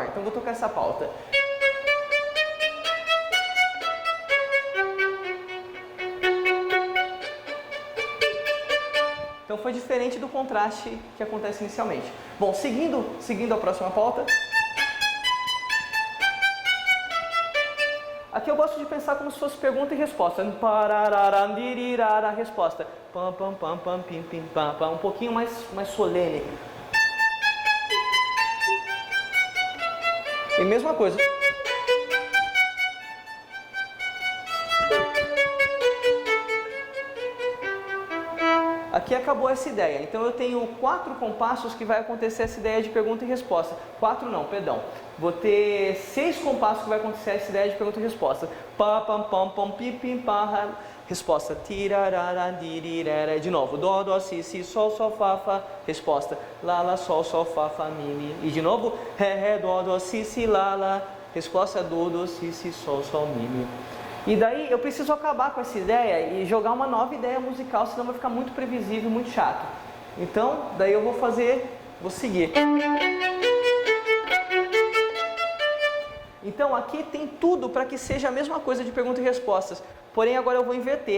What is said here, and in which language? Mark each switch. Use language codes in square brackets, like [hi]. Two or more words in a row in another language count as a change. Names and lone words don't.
[pt] Então eu vou tocar essa pauta. Então foi diferente do contraste que acontece inicialmente. Bom, seguindo a próxima pauta. Aqui eu gosto de pensar como se fosse pergunta e resposta. Resposta. Pam, pam, pam, pam, pim, pim, pam, pam. Um pouquinho mais solene. E mesma coisa. Aqui acabou essa ideia. Então eu tenho 4 compassos que vai acontecer essa ideia de pergunta e resposta. 4 não, perdão. Vou ter 6 compassos que vai acontecer essa ideia de pergunta e resposta. Pam, pam, pam, pam, pim, pim, pam. Resposta. Tirarara, dirirara. De novo. Dó, dó, si, si, sol, sol, fá, fá. Resposta. Lá, lá, sol, sol, fá, fá, mi, mi. E de novo. Ré, ré, dó, dó, si, si, lá, lá. Resposta. Do, do, si, si, sol, sol, mi, mi. E daí eu preciso acabar com essa ideia e jogar uma nova ideia musical, senão vai ficar muito previsível, muito chato. Então, daí eu vou seguir. Então aqui tem tudo para que seja a mesma coisa de perguntas e respostas, porém agora eu vou inverter.